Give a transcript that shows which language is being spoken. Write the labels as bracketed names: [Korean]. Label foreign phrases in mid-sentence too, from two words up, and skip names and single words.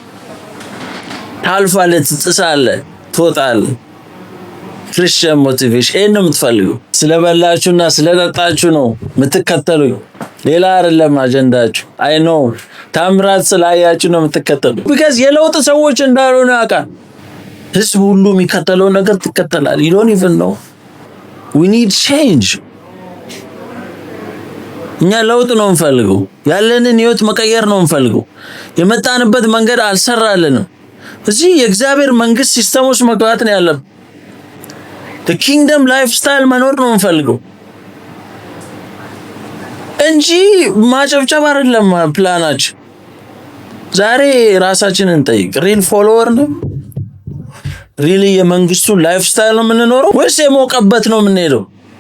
[Amharic] ታልፋለህ፣ ትጥሳለህ፣ ትወጣለህ። [English] Christian motivation [Amharic] ይሄን ነው የምትፈልገው። ስለበላችሁና ስለጠጣችሁ ነው የምትከተሉኝ፣ ሌላ አይደለም አጀንዳችሁ። [English] I know [Amharic] ታምራት ስላያችሁ ነው የምትከተሉኝ። ቢካዝ የለውጥ ሰዎች እንዳልሆነ ያውቃል። ህዝብ ሁሉ የሚከተለው ነገር ትከተላል። [English] you don't even know. we need change። [Amharic] እኛ ለውጥ ነው እንፈልገው። ያለንን ህይወት መቀየር ነው እንፈልገው። የመጣንበት መንገድ አልሰራልንም። እዚህ የእግዚአብሔር መንግስት ሲስተም ውስጥ መግባት ነው ያለብን። [English] the kingdom lifestyle [Amharic] መኖር ነው እንፈልገው እንጂ ማጨብጨብ አይደለም ፕላናችን። ዛሬ ራሳችንን እንጠይቅ። [English] real follower [Amharic] ነው? ሪሊ የመንግስቱ [English] life style [Amharic] ነው የምንኖረው ወይስ የሞቀበት ነው የምንሄደው?